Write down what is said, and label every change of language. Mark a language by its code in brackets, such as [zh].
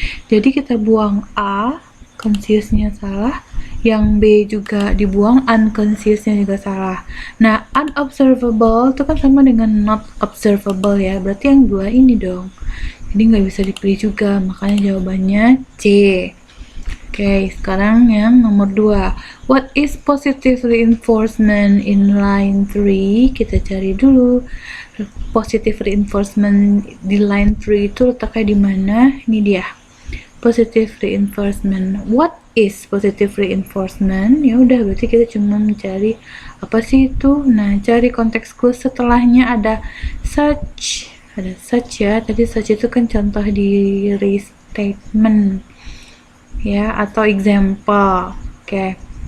[id] Jadi kita buang A, consciousnya salah, yang B juga dibuang, unconsciousnya juga salah. Nah, unobservable itu kan sama dengan not observable ya, berarti yang dua ini dong. Jadi nggak bisa dipilih juga, makanya jawabannya C. Oke, sekarang yang nomor 2. [en] What is positive reinforcement in line 3? [id] Kita cari dulu. Positive reinforcement di line 3 itu letaknya di mana? Ini dia. [en] Positive reinforcement. What is positive reinforcement? [id] Ya udah, berarti kita cuma mencari apa sih itu. Nah, cari konteks clue setelahnya ada such. Ada such ya. Tadi such itu kan contoh di restatement ya, atau example. Oke.